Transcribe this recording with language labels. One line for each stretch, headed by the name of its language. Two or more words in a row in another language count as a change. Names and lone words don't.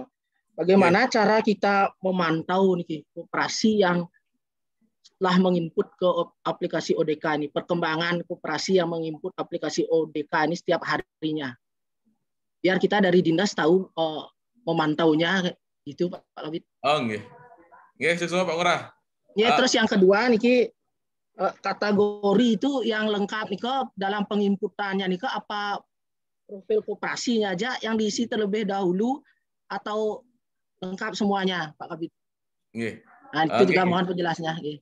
Indonesian: Bagaimana cara kita memantau niki koperasi yang telah menginput ke aplikasi ODK ini, perkembangan koperasi yang menginput aplikasi ODK ini setiap harinya, biar kita dari dinas tahu memantaunya gitu Pak Kabid. Oh nggih. Nggih, sesuai Pak Lurah. Ya, terus yang kedua niki kategori itu yang lengkap nih dalam penginputannya nih apa profil koperasinya aja yang diisi terlebih dahulu atau lengkap semuanya Pak Kabid? Nggih. Nah, itu juga mohon penjelasannya.